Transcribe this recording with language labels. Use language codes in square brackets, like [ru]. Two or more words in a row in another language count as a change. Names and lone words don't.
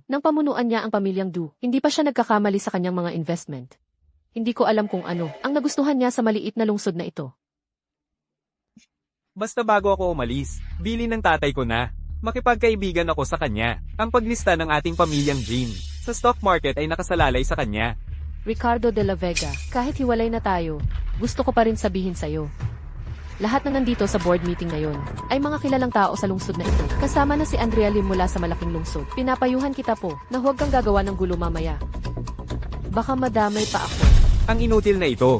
[tl] Nang pamunuan niya ang pamilyang Du, hindi pa siya nagkakamali sa kanyang mga investment. Hindi ko alam kung ano ang nagustuhan niya sa maliit na lungsod na ito. Basta bago ako umalis, bili ng tatay ko na. Makipagkaibigan ako sa kanya. Ang paglista ng ating pamilyang Jean sa [en] stock market [tl] ay nakasalalay sa kanya. Ricardo de la Vega, kahit hiwalay na tayo, gusto ko pa rin sabihin sa'yo. Lahat na nandito sa [en] board meeting [tl] ngayon ay mga kilalang tao sa lungsod na ito. Kasama na si Andrea Lim mula sa malaking lungsod. Pinapayuhan kita po na huwag kang gagawa ng gulo mamaya. Baka madamay pa ako. Ang inutil na ito.